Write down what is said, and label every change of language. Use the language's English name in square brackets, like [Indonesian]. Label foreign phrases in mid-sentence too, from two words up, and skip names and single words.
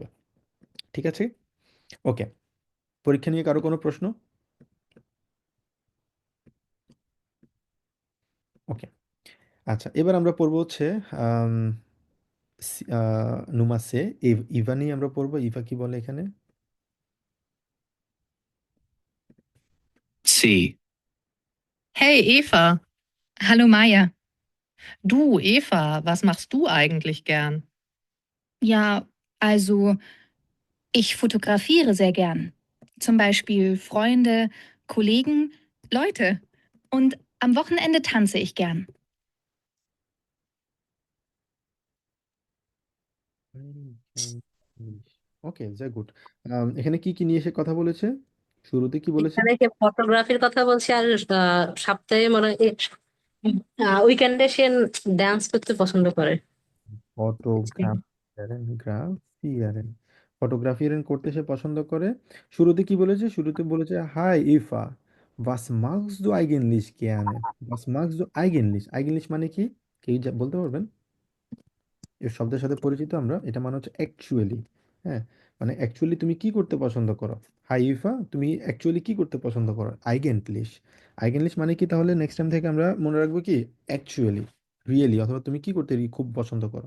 [Bangla] ঠিক আছে, ওকে। পরীক্ষা নিয়ে কারো কোনো প্রশ্ন? ওকে, আচ্ছা এবার আমরা পড়বো হচ্ছে আম, নুমা সে ইভা নিয়ে আমরা পড়বো। ইভা কি বলে এখানে? [German] C. Hey Eva. Hallo Maja. Du, Eva, was machst du eigentlich gern? Ja, also ich fotografiere sehr gern. Zum Beispiel Freunde, Kollegen, Leute. Und am Wochenende tanze ich gern. [Bangla] ওকে, [English] very good. [Bangla] এখানে কি কি নিয়ে এসে কথা বলেছে? শুরুতে কি বলেছে? এখানে ফটোগ্রাফির কথা বলছি, আর সপ্তাহে মানে উইকেন্ডে সে ডান্স করতে পছন্দ করে। ফটোগ্রাফিয়ারেন ফটোগ্রাফিয়ারেন করতে সে পছন্দ করে। শুরুতে কি বলেছে? শুরুতে বলেছে হাই ইফা, [German] was machst du eigentlich gerne? was machst du eigentlich? [Bangla] eigentlich মানে কি? কেউ বলতে পারবেন? এই শব্দের সাথে পরিচিত আমরা, এটা মানে হচ্ছে অ্যাকচুয়ালি। হ্যাঁ, মানে অ্যাকচুয়ালি তুমি কি করতে পছন্দ করো? হাই ইফা, তুমি অ্যাকচুয়ালি কি করতে পছন্দ করো? আইগেন্টলিশ। আইগেন্টলিশ মানে কি তাহলে? [English] next time [Bangla] থেকে আমরা মনে রাখবো কি অ্যাকচুয়ালি, রিয়েলি, অথবা তুমি কি করতে খুব পছন্দ করো।